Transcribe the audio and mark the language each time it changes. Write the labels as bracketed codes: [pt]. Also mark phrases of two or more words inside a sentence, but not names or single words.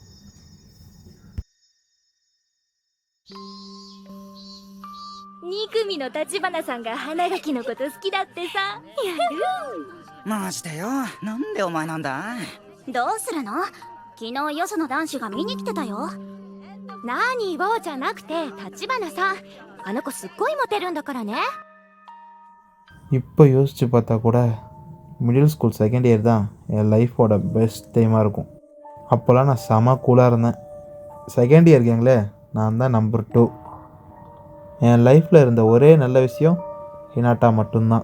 [ja] 2 組の立花さんが花垣のこと好きだってさ。やる。マジでよ、なんでお前なんだ。どうするの？昨日よその男子が見に来てたよ。何をじゃなくて立花さん、あの子すっごいモテるんだからね。 [ta] இப்போ யோசித்து பார்த்தா கூட [en] middle school second year [ta] தான் என் லைஃபோட [en] best time [ta] இருக்கும். அப்போல்லாம் நான் செம கூலாக இருந்தேன். [en] second year gang [ta] நான் தான் நம்பர் 2. என் லைஃப்பில் இருந்த ஒரே நல்ல விஷயம் ஹினாட்டா மட்டும்தான்.